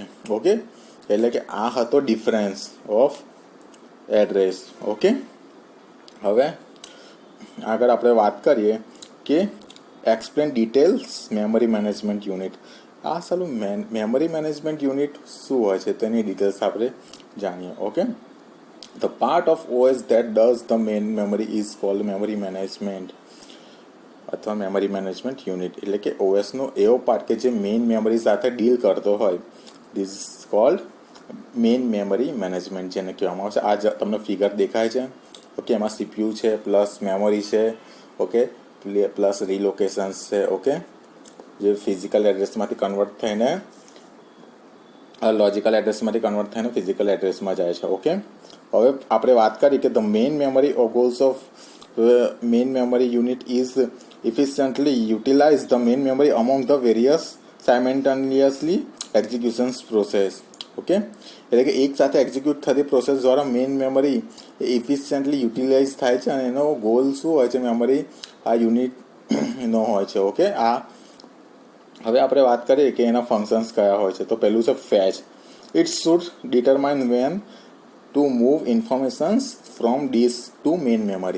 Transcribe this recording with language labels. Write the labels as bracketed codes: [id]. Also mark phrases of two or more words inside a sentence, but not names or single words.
[gu] ઓકે, એટલે કે આ હતો [en] difference of address. [gu] ઓકે, હવે આગળ આપણે વાત કરીએ કે [en] explain details memory management unit. [gu] આ સાલું [en] memory management unit [gu] શું હોય છે તેની ડિટેલ્સ આપણે જાણીએ. [en] ઓકે, the part of OS that does the main memory is called memory management અથવા memory management unit. [gu] એટલે કે OSનો એવો પાર્ટ કે જે [en] main memory [gu] સાથે ડીલ કરતો હોય, [en] this is called main memory management [gu] જેને કહેવામાં આવશે. આ તમને ફિગર દેખાય છે. ઓકે, એમાં CPU છે, પ્લસ મેમરી છે, ઓકે, પ્લસ રીલોકેશન્સ છે. ઓકે, જે [en] physical addressમાંથી [gu] કન્વર્ટ થઈને [en] logical addressમાંથી [gu] કન્વર્ટ થઈને [en] physical addressમાં [gu] જાય છે. ઓકે, હવે આપણે વાત કરી કે [en] the main memory or goals of main memory unit is efficiently utilize the main memory among the various simultaneously executions process. [gu] ઓકે, એટલે કે એક સાથે એક્ઝિક્યુટ થતી પ્રોસેસ દ્વારા [en] main memory efficiently utilize [gu] થાય છે અને એનો ગોલ શું હોય છે મેમરી આ યુનિટનો હોય છે. ઓકે, આ હવે આપણે વાત કરીએ કે એના ફંક્શન્સ કયા હોય છે. તો પહેલું છે ફેચ. [en] it should determine when to move informations from disk to main memory.